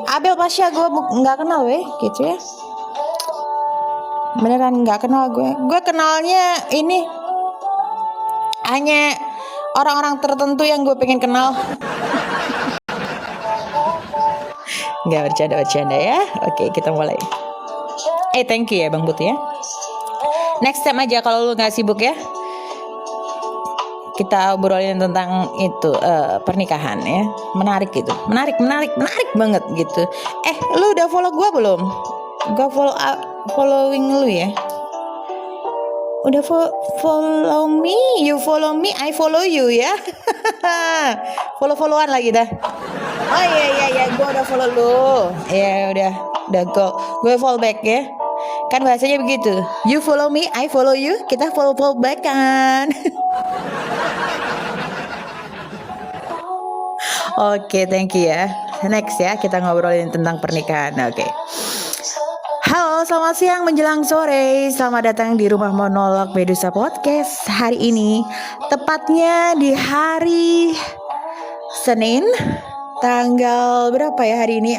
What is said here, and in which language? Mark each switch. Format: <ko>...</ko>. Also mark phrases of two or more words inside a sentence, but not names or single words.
<id>Abel Pasha gue nggak kenal gitu ya. Beneran nggak kenal gue. Gue kenalnya ini hanya orang-orang tertentu yang gue pengen kenal. Nggak bercanda ya. Oke, kita mulai. Thank you ya Bang Putih ya.</id> <en>Next time</en> <id>aja kalau lu nggak sibuk ya. Kita obrolin tentang itu pernikahan ya. Menarik gitu. Menarik banget gitu. Lu udah follow gue belum? Gue following lu ya. Udah</id> <en>follow me, you follow me, I follow you</en> <id>ya. Follow-followan lagi dah. Oh iya, gue udah follow lu. Ya udah gue</id> <en>follow back</en> <id>ya. Kan bahasanya begitu.</id> <en>You follow me, I follow you.</en> <id>Kita</id> <en>follow back</en> <id>kan. Oke,</id> <en>thank you</en> <id>ya. Next ya, kita ngobrolin tentang pernikahan. Oke. Halo, selamat siang menjelang sore. Selamat datang di Rumah Monolog Medusa Podcast. Hari ini, tepatnya di hari Senin, tanggal berapa ya hari ini?</id>